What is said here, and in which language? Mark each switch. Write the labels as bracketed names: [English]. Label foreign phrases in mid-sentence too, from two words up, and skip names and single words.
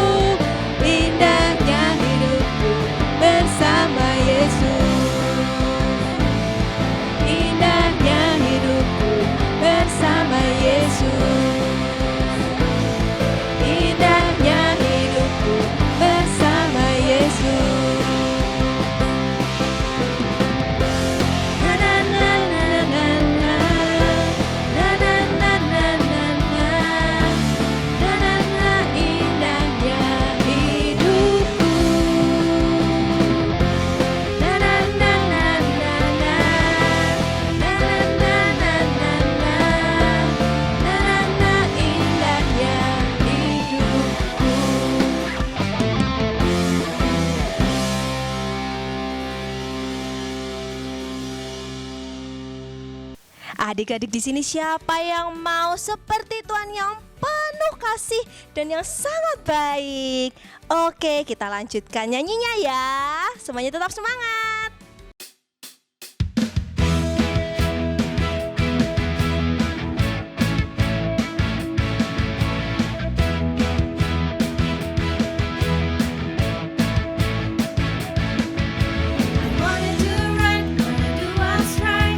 [Indonesian] Indahnya hidupku bersama Yesus. Indahnya hidupku bersama Yesus. Indahnya hidupku bersama Yesus. Na na na na na na. Na na na na na na. Na na na indahnya hidupku. Na na na na na na. Na na na na na na. Na na na indahnya hidupku. Adik-adik di sini siapa yang mau seperti Tuhan yang penuh kasih dan yang sangat baik? Oke, kita lanjutkan nyanyinya ya. Semuanya tetap semangat. [English] I wanna do right, wanna do what's right.